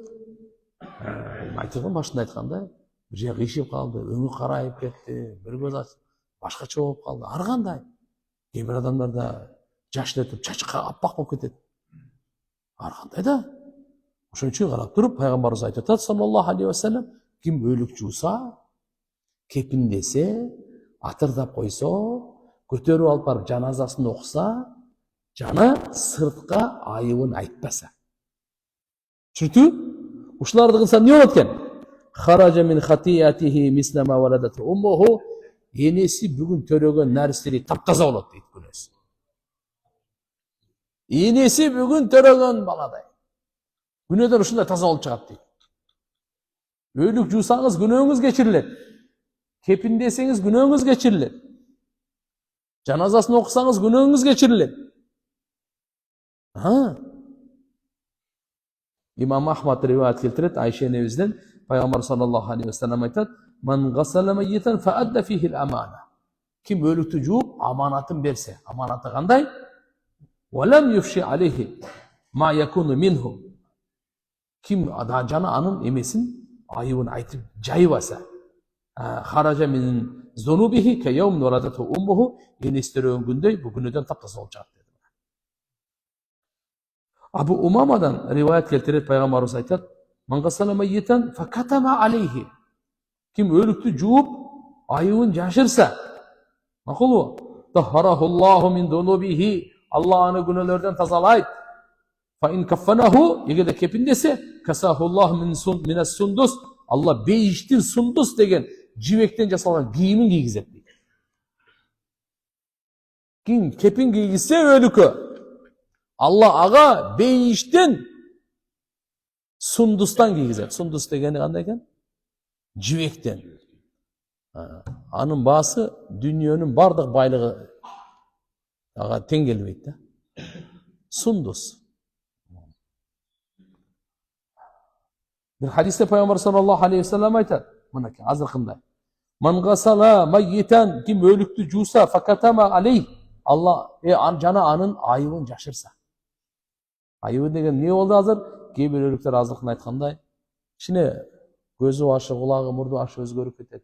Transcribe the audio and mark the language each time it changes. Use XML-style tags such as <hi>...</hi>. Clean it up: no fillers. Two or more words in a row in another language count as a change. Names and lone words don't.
<ky>Айтылган башында айткандай, бир жак ишип калды, өңү карайып кетти, бир көз башкача болуп калды. Ар кандай. Кээ бир адамдарда жаштырып, чачка аппак болуп кетет. Ар кандай да. Ошон үчүн карап туруп, пайгамбарыбыз айтып атат,</ky> <ar>صلى الله عليه وسلم,</ar> <ky>ким өлүк жууса, кепиндесе, атырдап койсо, көтөрүп алып барып жаназасын окуса, жана сыртка айыбын айтпаса. Түшүндүңбү? Ушуларды кылса не болот экен?</ky> <ar>خرج من خطيئته مثل ما ولدت أمه.</ar> <ky>Энеси бүгүн төрөгөн нарсери таптаза болот дейт күнөөсү. Энеси бүгүн төрөгөн баладай. Күнөөдөн ушундай таза болуп чыгат дейт. Өлүк жуусаңыз күнөөңүз кечирилет. Кепиндесеңиз күнөөңүз кечирилет. Жаназасын окусаңыз күнөөңүз кечирилет. Имам Ахмад риваят келтирет, Айша энебизден, пайгамбар</ky> <ar>صلى الله عليه وسلم</ar> <ky>айтат:</ky> <ar>"من غسل ميتا فأدى فيه الأمانة."</ar> <ky>Ким өлүктү жууп, аманатын берсе, аманаты кандай?</ky> <ar>"ولم يفش عليه ما يكون منه."</ar> <ky>Ким жана анын эмесин, айыбын айтып жайбаса,</ky> <ar>خرج من ذنوبه كيوم ولدته أمه.</ar> <ky>Энеси төрөгөн күндөй бул күнөөдөн таптаза болуп чыгат. Абу Умамадан риваят келтирет, пайгамбарыбыз айтат:</ky> <ar>"من غسل ميتا فكتم عليه."</ar> <ky>Ким өлүктү жууп, айыбын жашырса, макулбу?</ky> <ar>طهره الله من ذنوبه.</ar> <ky>Алла аны күнөөлөрдөн тазалайт.</ky> <ar>فإن كفنه,</ar> <ky>эгерде кепиндесе,</ky> <ar>كساه الله من السندس.</ar> <ky>Алла бейиштин сундус деген жибектен жасалган кийимин кийгизет. Ким кепин кийгизсе өлүккө, Алла ага бейиштен сундустан кийгизет. Сундус дегени кандай экен? Жибектен. Анын баасы дүйнөнүн бардык байлыгы ага тең келбейт да. Сундус. Бир хадисте пайгамбар</ky> <ar>صلى الله عليه وسلم</ar> <ky>айтат, мынакей азыркындай:</ky> <ar>"من غسل ميتا",</ar> <ky>ким өлүктү жууса,</ky> <ar>فكتم عليه,</ar> <ky>Алла жана анын айыбын жашырса. Айыбы деген не болду азыр? Кээ бир өлүктөр азыркында айткандай, кичине көзү башы, кулагы, мурду башы өзгөрүп кетет.</ky>